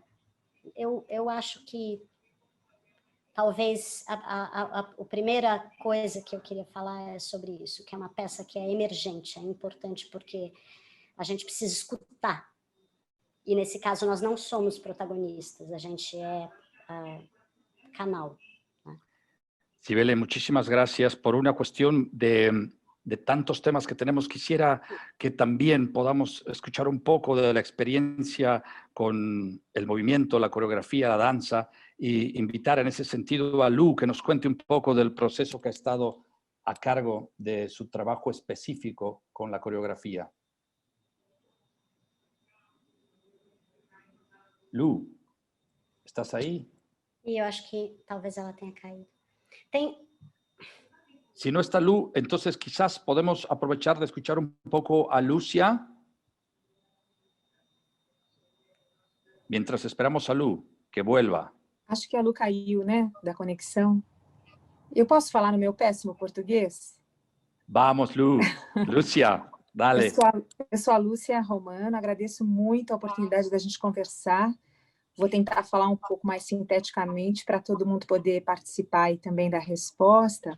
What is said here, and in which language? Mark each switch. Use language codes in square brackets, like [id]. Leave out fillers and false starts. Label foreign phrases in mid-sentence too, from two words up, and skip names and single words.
[pt] Eu acho que talvez a primeira coisa que eu queria falar é sobre isso, que é uma peça que é emergente, é importante porque a gente precisa escutar. E nesse caso nós não somos protagonistas, a gente é canal. [es] Cibele, muchísimas gracias por una cuestión de tantos temas que tenemos. Quisiera que también podamos escuchar un poco de la experiencia con el movimiento, la coreografía, la danza, y invitar en ese sentido a Lu que nos cuente un poco del proceso que ha estado a cargo de su trabajo específico con la coreografía. Lu, ¿estás ahí? [pt] E eu acho que talvez ela tenha caído. [es] Si no está Lu, entonces quizás podemos aprovechar de escuchar un poco a Lúcia. Mientras esperamos a Lu, que vuelva. [pt] Acho que a Lu caiu, né, da conexão. Eu posso falar no meu péssimo português? [es] Vamos, Lu. Lúcia, dale. [pt] Eu sou a Lúcia Romano, agradeço muito a oportunidade da gente conversar. Vou tentar falar um pouco mais sinteticamente para todo mundo poder participar e também dar resposta.